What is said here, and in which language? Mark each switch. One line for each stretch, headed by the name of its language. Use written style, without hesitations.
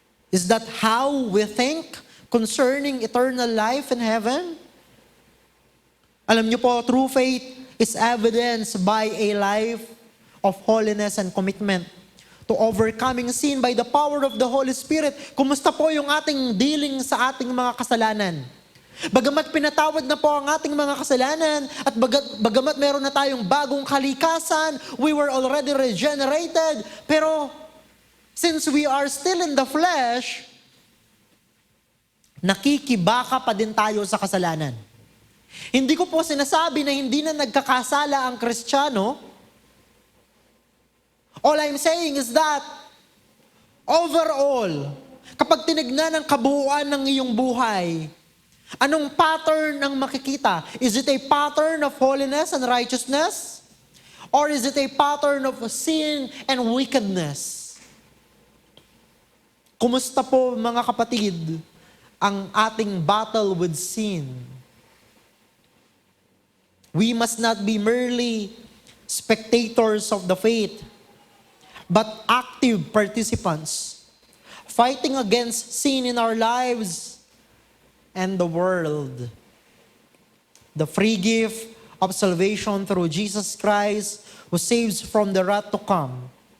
English: Is that how we think concerning eternal life in heaven?
Filipino: Alam niyo po,
English: true faith is evidenced by a life of holiness and commitment to overcoming sin by the power of the Holy Spirit.
Filipino: Kumusta po yung ating dealing sa ating mga kasalanan? Bagamat pinatawad na po ang ating mga kasalanan at bagamat meron na tayong bagong kalikasan,
English: we were already regenerated,
Filipino: pero
English: since we are still in the flesh,
Filipino: nakikibaka pa din tayo sa kasalanan. Hindi ko po sinasabi na hindi na nagkakasala ang Kristiyano.
English: All I'm saying is that, overall,
Filipino: kapag tinignan ang kabuuan ng iyong buhay, anong pattern ang makikita?
English: Is it a pattern of holiness and righteousness? Or is it a pattern of sin and wickedness?
Filipino: Kumusta po mga kapatid ang ating
English: battle with sin? We must not be merely spectators of the faith, but active participants, fighting against sin in our lives and the world. The free gift of salvation through Jesus Christ, who saves from the wrath to come.